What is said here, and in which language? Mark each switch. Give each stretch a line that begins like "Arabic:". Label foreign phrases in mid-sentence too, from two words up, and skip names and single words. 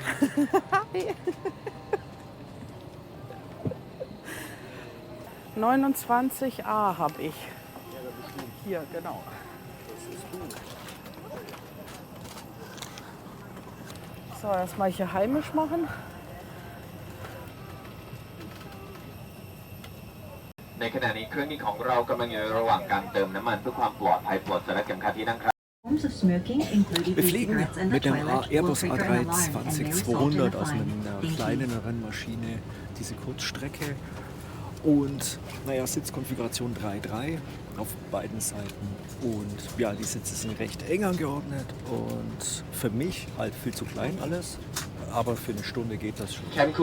German: 29a habe ich. Hier, genau. So, erstmal hier heimisch machen.
Thai: ในขณะนี้เครื่องบินของเรากำลังอยู่ระหว่างการเติมน้ำมันเพื่อความปลอดภัยโปรดใส่เข็มขัดที่นั่งครับ
German: Wir fliegen mit dem Airbus A320-200 aus einer kleinen Rennmaschine diese Kurzstrecke und Sitzkonfiguration 3-3 auf beiden Seiten und ja, die Sitze sind recht eng angeordnet und für mich halt viel zu klein alles, aber für eine Stunde geht das schon.